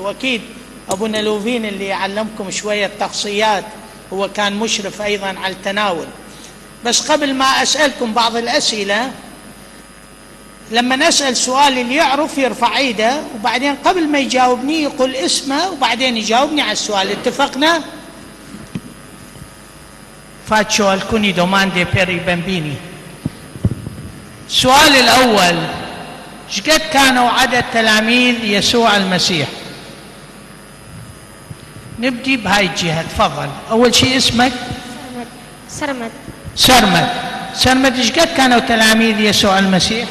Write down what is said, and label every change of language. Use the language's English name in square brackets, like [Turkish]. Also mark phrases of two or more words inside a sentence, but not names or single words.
[Arabic] واكيد ابونا لوفين اللي يعلمكم شويه تخصيات هو كان مشرف ايضا على التناول. بس قبل ما اسالكم بعض الاسئله، لما نسأل سؤال اللي يعرف يرفع ايده، وبعدين قبل ما يجاوبني يقول اسمه وبعدين يجاوبني على السؤال. اتفقنا؟ [Italian] Faccio alcune domande per i bambini. [Arabic] السؤال الأول: ايش قد كانوا عدد تلاميذ يسوع المسيح؟ نبدي بهاي الجهة. تفضل. أول شيء اسمك؟ سرمد. سرمد ايش قد كانوا تلاميذ يسوع المسيح؟